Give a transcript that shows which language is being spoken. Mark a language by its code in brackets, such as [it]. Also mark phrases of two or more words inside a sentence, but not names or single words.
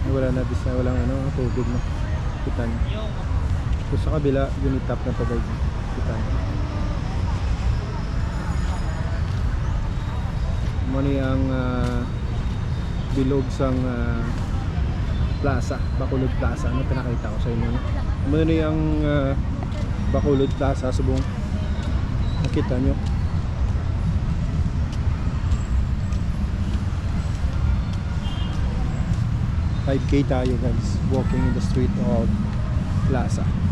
[tl] na design, walang ano, tubig no. Kita nyo. So sa kabila, unitap na to guys. Kita nyo. [hil] Mani ang bilog sang plaza, Bacolod Plaza. [tl] Ano pinakita ko sa inyo no? [hil] Mani ang Bacolod Plaza subong nakita nyo. [en] $5K tayo guys, walking in the street of Plaza.